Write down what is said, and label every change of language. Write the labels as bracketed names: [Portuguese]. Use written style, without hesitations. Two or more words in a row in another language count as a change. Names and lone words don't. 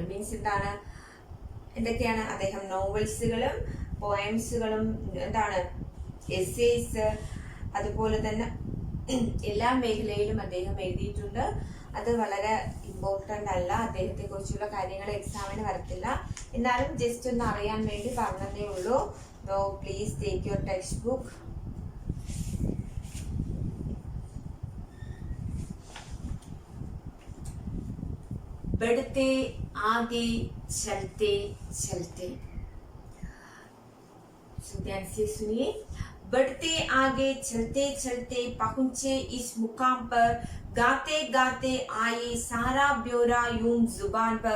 [Malayalam] മീൻസ് എന്തൊക്കെയാണ്, അദ്ദേഹം നോവൽസുകളും പോയംസുകളും എസ്സേസ്, അതുപോലെ തന്നെ എല്ലാ മേഖലയിലും അദ്ദേഹം എഴുതിയിട്ടുണ്ട്. അത് വളരെ ഇമ്പോർട്ടൻ്റ് അല്ല, അദ്ദേഹത്തെ കുറിച്ചുള്ള കാര്യങ്ങൾ എക്സാമിന് വരത്തില്ല. എന്നാലും ജസ്റ്റ് ഒന്ന് അറിയാൻ വേണ്ടി പറഞ്ഞതേ ഉള്ളൂ. [English] No please take your text book. [Hindi] बढ़ते आगे चलते चलते, ध्यान से सुनिए. बढ़ते आगे चलते चलते पहुंचे इस मुकाम पर, गाते गाते आए सारा ब्योरा यूं जुबान पर.